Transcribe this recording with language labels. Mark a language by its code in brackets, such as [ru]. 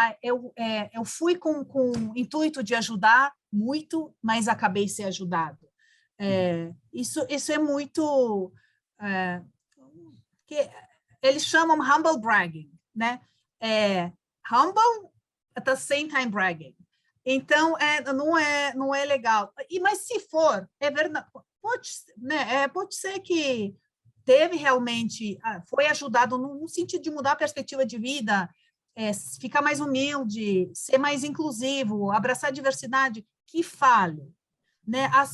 [pt] Eu fui com o intuito de ajudar muito, mas acabei ser ajudado. Isso é muito que eles chamam [en] humble bragging, [pt] né? [en] Humble at the same time bragging. [pt] Então não é legal. Mas se for, é verdade, pode ser que teve realmente, foi ajudado no sentido de mudar a perspectiva de vida, ficar mais humilde, ser mais inclusivo, abraçar a diversidade, que fale. Né?